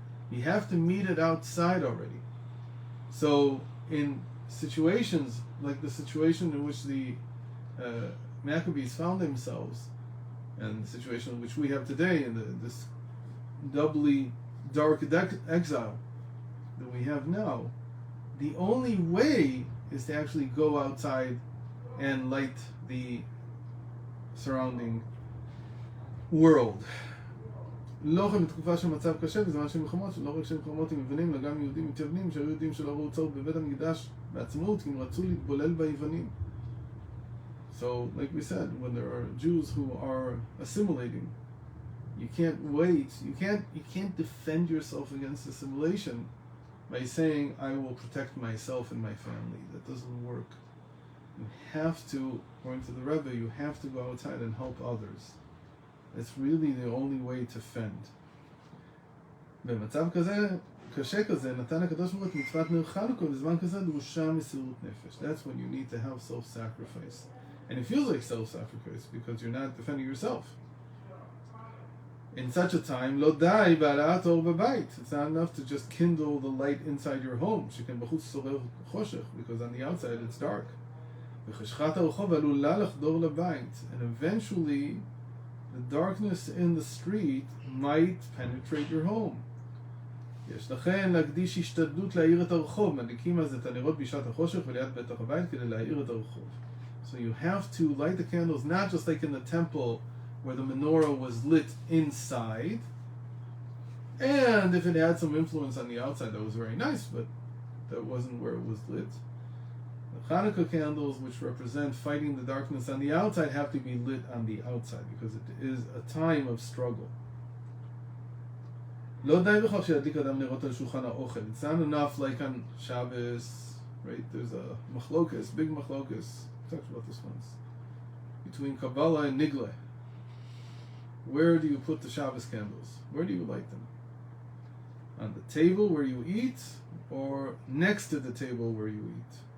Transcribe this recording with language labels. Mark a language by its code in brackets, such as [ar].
[en] You have to meet it outside already. So in situations like the situation in which the Maccabees found themselves, and the situation which we have today in this doubly dark exile that we have now, the only way is to actually go outside and light the surrounding world. [he] לא רק בתקופה של מצב קשה, בזמן של מלחמות, שלא רק של מלחמות עם יוונים, אלא גם יהודים מתייוונים, שהיו יהודים שלא ראו צורך בבית המקדש בעצמאות, כי הם רצו להתבולל ביוונים. [en] So, like we said, when there are Jews who are assimilating, you can't wait, you can't defend yourself against assimilation by saying, I will protect myself and my family. That doesn't work. You have to, according to the Rebbe, you have to go outside and help others. It's really the only way to fend. [he] במצב כזה, קשה כזה, נתן הקדוש ברוך הוא את מצוות נר חנוכה, בזמן כזה דרושה מסירות נפש. [en] That's when you need to have self-sacrifice. And it feels like self-sacrifice because you're not defending yourself. In such a time, [he] לא די בהעלאת אור בבית. [en] It's not enough to just kindle the light inside your home. [he] שכן בחוץ שורר חושך, [en] because on the outside it's dark. [he] וחשכת הרחוב עלולה לחדור לבית. [en] And eventually, the darkness in the street might penetrate your home. [he] יש לכן להקדיש השתדלות להאיר את הרחוב. מדליקים אז את הנרות בשעת החושך וליד בטח הבית כדי להאיר את הרחוב. [en] So you have to light the candles not just like in the temple where the menorah was lit inside, and if it had some influence on the outside that was very nice, but that wasn't where it was lit. The Hanukkah candles, which represent fighting the darkness on the outside, have to be lit on the outside because it is a time of struggle. [he] לא די בכך שידליק אדם נרות על שולחן האוכל. [en] It's not enough like on Shabbos, right? There's a machlokas, big machlokas. We talked about this once. Between Kabbalah and Nigle. Where do you put the Shabbos candles? Where do you light them? On the table where you eat, or next to the table where you eat?